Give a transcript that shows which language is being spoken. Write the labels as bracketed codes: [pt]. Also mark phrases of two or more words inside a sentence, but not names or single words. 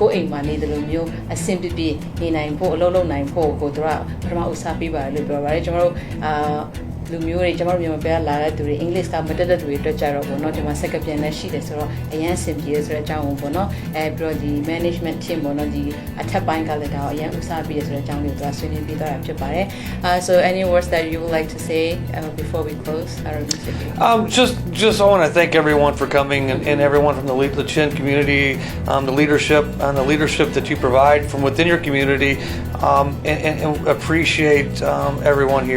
[my] ကိုယ်အိမ်မှာနေတယ်လို့မျိုးအဆင်ပြေနေနိုင်ဖို့အလုပ်လုပ်နိုင်ဖို့ကိုသူကပထမဦးစားပေးပါတယ်လို့ပြောပါတယ်ကျွန်တော်တို့လူမျိုးတွေကျွန်တော်မြန်မာပြည်လာတဲ့သူတွေအင်္ဂလိပ်ကမတက်တဲ့သူတွေအတွက်ကြတော့ပေါ့နော်ဒီမှာစက်ကပြန်လက်ရှိတယ်ဆိုတော့အရင်အဆင်ပြေဆိုတဲ့အကြောင်းကိုပေါ့နော်ပြီးတော့ဒီ [en] management team [my] ပေါ့နော်ဒီအထက်ပိုင်းကလည်းဒါအရင်ဦးစားပေးရဆိုတဲ့အကြောင်းကိုသူကဆွေးနွေးပြီးတော့ဖြစ်ပါတယ် [en] so any words that you would like to say before we close our interview? Just I want to thank everyone for coming and everyone from the Chin community, the leadership that you provide from within your community, and appreciate everyone here.